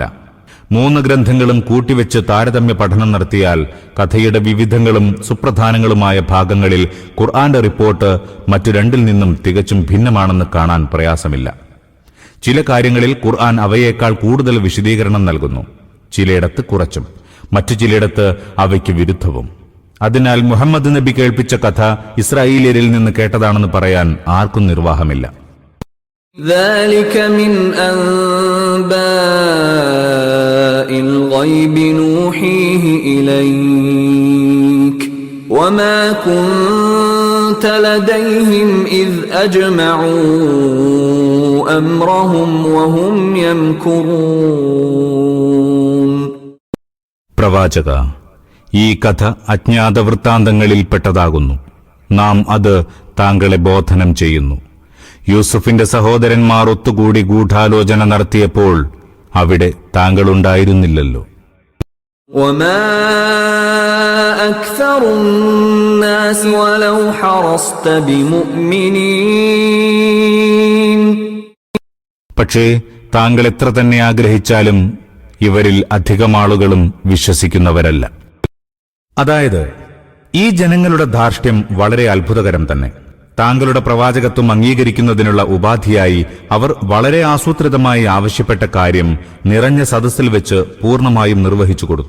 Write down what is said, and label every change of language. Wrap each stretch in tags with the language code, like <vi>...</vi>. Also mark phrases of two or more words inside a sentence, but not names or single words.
<ml>3 ഗ്രന്ഥങ്ങളും കൂട്ടിവെച്ച് താരതമ്യ പഠനം നടത്തിയാൽ കഥയുടെ വിവിധങ്ങളും സുപ്രധാനങ്ങളുമായ ഭാഗങ്ങളിൽ ഖുർആന്റെ റിപ്പോർട്ട് മറ്റു രണ്ടിൽ നിന്നും തികച്ചും ഭിന്നമാണെന്ന് കാണാൻ പ്രയാസമില്ല. ചില കാര്യങ്ങളിൽ ഖുർആൻ അവയേക്കാൾ കൂടുതൽ വിശദീകരണം നൽകുന്നു, ചിലയിടത്ത് കുറച്ചും, മറ്റു ചിലയിടത്ത് അവയ്ക്ക് വിരുദ്ധവും. അതിനാൽ മുഹമ്മദ് നബി കേൾപ്പിച്ച കഥ ഇസ്രായേലിയരിൽ നിന്ന് കേട്ടതാണെന്ന് പറയാൻ ആർക്കും നിർവാഹമില്ല.</ml> <ar>ذلك من أنباء الغيب نوحيه إليك وما كنت لديهم إذ أجمعوا أمرهم وهم يمكرون.</ar> <ml>പ്രവാചക, ഈ കഥ അജ്ഞാത വൃത്താന്തങ്ങളിൽപ്പെട്ടതാകുന്നു. നാം അത് താങ്കളെ ബോധനം ചെയ്യുന്നു. യൂസുഫിന്റെ സഹോദരന്മാർ ഒത്തുകൂടി ഗൂഢാലോചന നടത്തിയപ്പോൾ അവിടെ താങ്കളുണ്ടായിരുന്നില്ലല്ലോ.</ml> <ar>وما أكثر الناس ولو حرصت بمؤمنين.</ar> <ml>പക്ഷേ താങ്കൾ എത്ര തന്നെ ആഗ്രഹിച്ചാലും ഇവരിൽ അധികം ആളുകളും വിശ്വസിക്കുന്നവരല്ല. അതായത് ഈ ജനങ്ങളുടെ ധാർഷ്ട്യം വളരെ അത്ഭുതകരം തന്നെ. താങ്കളുടെ പ്രവാചകത്വം അംഗീകരിക്കുന്നതിനുള്ള ഉപാധിയായി അവർ വളരെ ആസൂത്രിതമായി ആവശ്യപ്പെട്ട കാര്യം നിറഞ്ഞ സദസ്സിൽ വെച്ച് പൂർണ്ണമായും നിർവഹിച്ചു കൊടുത്തു.</ml>